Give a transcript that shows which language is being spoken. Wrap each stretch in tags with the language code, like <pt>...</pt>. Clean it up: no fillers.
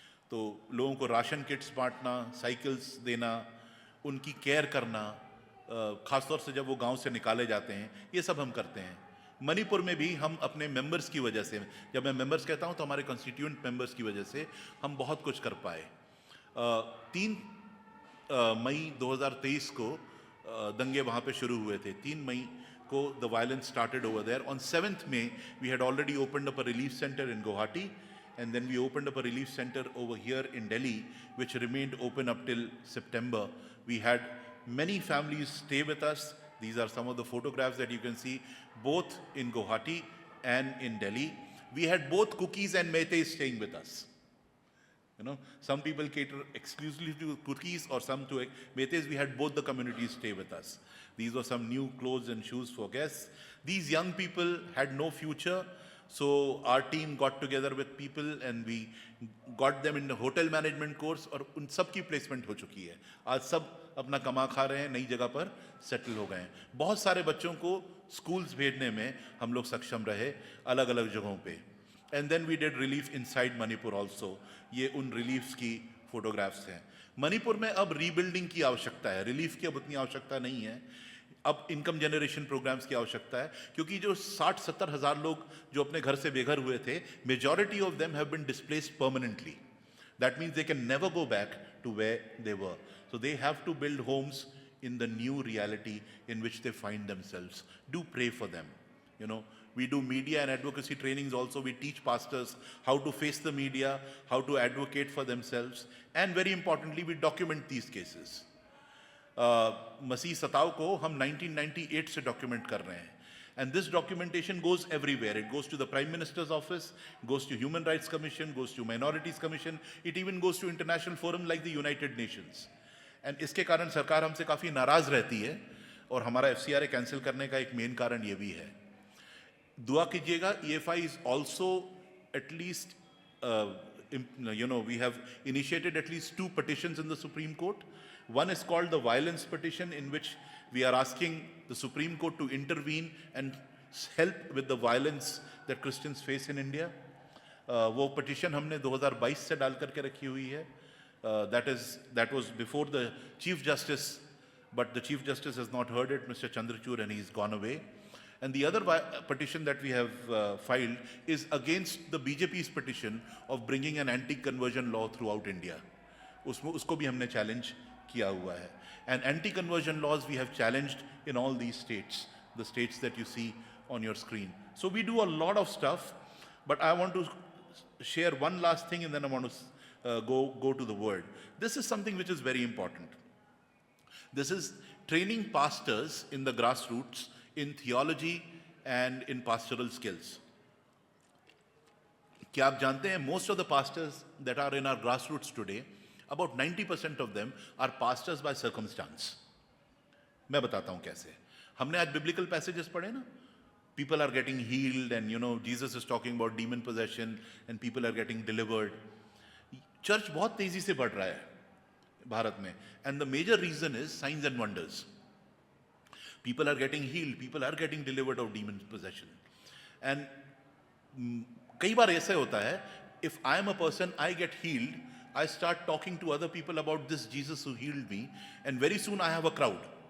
<hi>तो लोगों को राशन किट्स बांटना, साइकिल्स देना, उनकी केयर करना, खासतौर से जब वो गांव से निकाले जाते हैं, ये सब हम करते हैं। मणिपुर में भी हम अपने मेंबर्स की वजह से, जब मैं मेंबर्स कहता हूं तो हमारे कॉन्स्टिट्यूएंट मेंबर्स की वजह से हम बहुत कुछ कर पाए। 3 मई 2023 को दंगे वहाँ पे शुरू हुए थे। 3 मई को</hi> <en>the violence started over there. On 7th May, we had already opened up a relief center in Guwahati, and then we opened up a relief center over here in Delhi, which remained open up till September. We had many families stay with us. These are some of the photographs that you can see, both in Guwahati and in Delhi. We had both Cookies and Meiteis staying with us. You know, some people cater exclusively to Cookies or some to Meiteis. We had both the communities stay with us. These were some new clothes and shoes for guests. These young people had no future, so our team got together with people and we got them in the hotel management course,</en> <hi>और उन सब की placement हो चुकी है। आज सब अपना कमा खा रहे हैं, नई जगह पर सेटल हो गए हैं। बहुत सारे बच्चों को स्कूल्स भेजने में हम लोग सक्षम रहे अलग अलग जगहों पे।</hi> <en>And then we did relief inside Manipur also.</en> <hi>ये उन reliefs की फोटोग्राफ्स हैं। मणिपुर में अब रीबिल्डिंग की आवश्यकता है, रिलीफ की अब उतनी आवश्यकता नहीं है। अब इनकम जनरेशन प्रोग्राम्स की आवश्यकता है, क्योंकि जो 60-70 हज़ार लोग जो अपने घर से बेघर हुए थे,</hi> <en>Majority of them have been displaced permanently. That means they can never go back to where they were, so they have to build homes in the new reality in which they find themselves. Do pray for them. You know, we do media and advocacy trainings also. We teach pastors how to face the media, how to advocate for themselves, and very importantly, we document these cases.</en> <hi>मसीह सताव को हम 1998 से document कर रहे हैं,</hi> <en>and this documentation goes everywhere. It goes to the Prime Minister's office, goes to Human Rights Commission, goes to Minorities Commission, it even goes to international forum like the United Nations.</en> <hi>And इसके कारण सरकार हमसे काफ़ी नाराज़ रहती है, और हमारा FCRA कैंसिल करने का एक मेन कारण ये भी है। दुआ कीजिएगा।</hi> <en>EFI is also at least, we have initiated at least 2 petitions in the Supreme Court. One is called the violence petition, in which we are asking the Supreme Court to intervene and help with the violence that Christians face in India.</en> <hi>वो petition हमने 2022 से डाल करके रखी हुई है।</hi> <en>That was before the Chief Justice, but the Chief Justice has not heard it, Mr. Chandrachud, and he's gone away. And the other petition that we have filed is against the BJP's petition of bringing an anti-conversion law throughout India.</en> <hi>उसको भी हमने challenge किया हुआ है.</hi> <en>And anti-conversion laws we have challenged in all these states, the states that you see on your screen. So we do a lot of stuff, but I want to share one last thing, and then I want to go to the word. This is something which is very important. This is training pastors in the grassroots in theology and in pastoral skills.</en> <hi>क्या आप जानते हैं,</hi> <en>most of the pastors that are in our grassroots today, about 90% of them are pastors by circumstance.</en> <hi>मैं बताता हूं कैसे. हमने आज biblical passages पढ़े ना,</hi> <en>people are getting healed, and Jesus is talking about demon possession and people are getting delivered.</en> <hi>Church बहुत तेजी से बढ़ रहा है भारत में,</hi> <en>and the major reason is signs and wonders. People are getting healed, people are getting delivered of demon possession. And</en> <hi>कई बार ऐसा होता है,</hi> <en>if I am a person, I get healed, I start talking to other people about this Jesus who healed me, and very soon I have a crowd.</en>